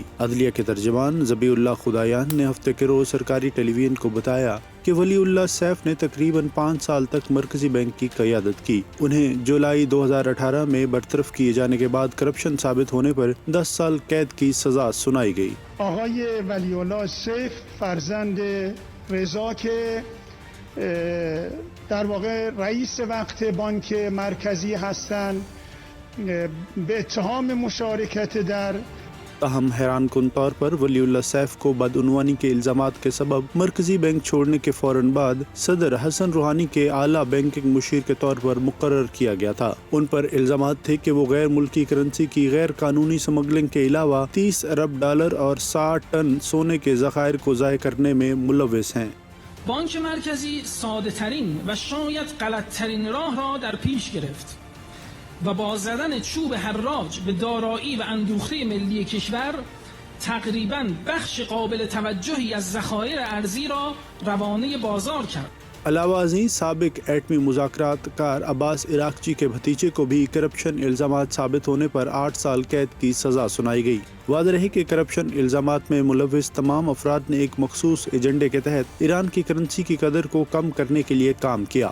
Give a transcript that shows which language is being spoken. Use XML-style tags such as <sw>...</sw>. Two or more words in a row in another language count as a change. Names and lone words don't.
<ur>عدلیہ کے ترجمان ذبیح اللہ خدایان نے ہفتے کے روز سرکاری ٹیلی ویژن کو بتایا کہ ولی اللہ سیف نے تقریباً 5 سال تک مرکزی بینک کی قیادت کی۔ انہیں جولائی 2018 میں برطرف کیے جانے کے بعد کرپشن ثابت ہونے پر 10 سال قید کی سزا سنائی گئی۔</ur> <fa>آقای ولی اللہ سیف فرزند رضا که در واقع رئیس وقت بانک مرکزی هستند به اتهام مشارکت در</fa> <ur>تاہم حیران کن طور پر ولی اللہ سیف کو بدعنوانی کے الزامات کے سبب مرکزی بینک چھوڑنے کے فوراً بعد صدر حسن روحانی کے اعلیٰ بینکنگ مشیر کے طور پر مقرر کیا گیا تھا۔ ان پر الزامات تھے کہ وہ غیر ملکی کرنسی کی غیر قانونی سمگلنگ کے علاوہ $30 ارب اور 60 ٹن سونے کے ذخائر کو ضائع کرنے میں ملوث ہیں۔</ur> <fa>بانک مرکزی ساده ترین و شاید غلط ترین راه را در پیش گرفت و با زدن چوب حراج به دارایی و اندوخته ملی کشور تقریباً بخش قابل توجهی از ذخایر ارزی را روانه بازار کرد.</fa> <ur>علاوہ ازیں سابق ایٹمی مذاکرات کار عباس عراقچی کے بھتیجے کو بھی کرپشن الزامات ثابت ہونے پر 8 سال قید کی سزا سنائی گئی۔ واضح رہے کہ کرپشن الزامات میں ملوث تمام افراد نے ایک مخصوص ایجنڈے کے تحت ایران کی کرنسی کی قدر کو کم کرنے کے لیے کام کیا۔</ur>